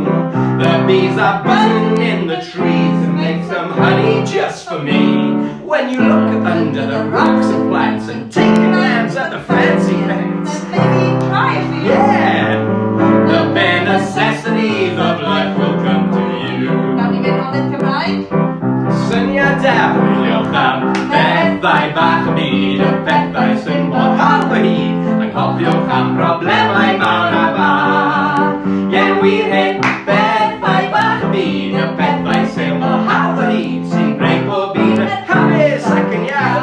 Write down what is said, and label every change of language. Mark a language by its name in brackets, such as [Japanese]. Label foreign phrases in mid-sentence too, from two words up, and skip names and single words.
[English] The bees are buzzing in the trees and make some honey just for me. When you look under the rocks and plants and take a glance at the fancy pets, Then maybe try a few. yeah, the bare necessities of life will come to you. [Welsh] Gawn ni fynd nôl i'r Cymraeg? Syniadau, chwiliwch am bethau bach y byd, y bethau syml hawdd o hyd. Anghofiwch am broblemau mawr a bach. Ienwir hyn, bethau bach y byd, y bethau syml hawdd o hyd, sy'n gwneud bob un yn hapus ac yn iawn.